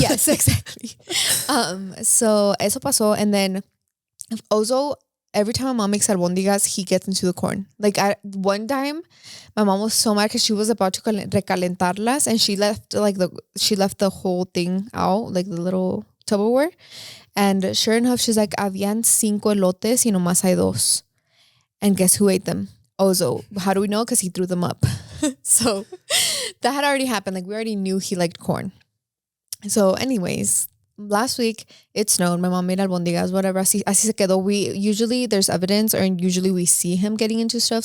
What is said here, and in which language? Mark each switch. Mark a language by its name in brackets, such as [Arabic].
[English] Yes, exactly. So [Spanish] eso pasó. [English] And then Ozo, every time my mom makes albondigas, he gets into the corn. Like one time, my mom was so mad because she was about to recalentarlas and she left the whole thing out, like the little Tupperware. And sure enough, she's like, [Spanish] habían 5 elotes y nomás hay 2. [English] And guess who ate them? Ozo. How do we know? Because he threw them up. So that had already happened. Like we already knew he liked corn. So anyways, last week it snowed. My mom made albondigas, whatever. [Spanish] Así se quedó. [English] Usually there's evidence or usually we see him getting into stuff.